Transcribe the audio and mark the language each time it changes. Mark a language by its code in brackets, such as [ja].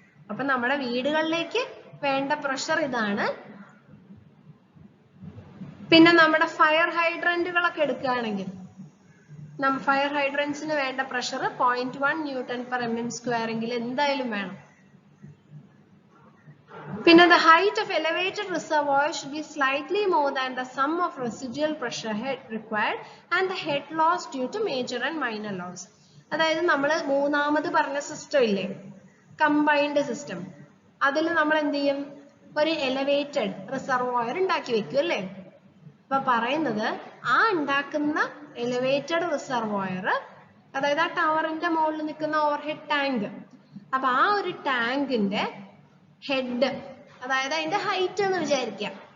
[ml] അപ്പൊ നമ്മുടെ വീടുകളിലേക്ക് വേണ്ട പ്രഷർ ഇതാണ്. പിന്നെ നമ്മുടെ ഫയർ ഹൈഡ്രന്റുകളൊക്കെ എടുക്കുകയാണെങ്കിൽ ഫയർ ഹൈഡ്രൻസിന് വേണ്ട പ്രഷർ 0.1 ന്യൂട്ടൺ പെർ mm² എങ്കിൽ എന്തായാലും വേണം. പിന്നെ [en] the height of elevated reservoir should be slightly more than the sum of residual pressure head required and the head loss due to major and minor loss. [ml] അതായത് നമ്മൾ മൂന്നാമത് പറഞ്ഞ system ഇല്ലേ, combined system, അതിൽ നമ്മൾ എന്ത് ചെയ്യും, ഒരു എലവേറ്റഡ് റിസർവോയർ ഉണ്ടാക്കി വെക്കും, അല്ലേ. അപ്പൊ പറയുന്നത് ആ ഉണ്ടാക്കുന്ന എലിവേറ്റഡ് റിസർവോയർ, അതായത് ആ ടവറിന്റെ മുകളിൽ നിൽക്കുന്ന ഓവർഹെഡ് ടാങ്ക്, അപ്പൊ ആ ഒരു ടാങ്കിന്റെ ഹെഡ്, അതായത് അതിന്റെ ഹൈറ്റ് എന്ന് വിചാരിക്കാം.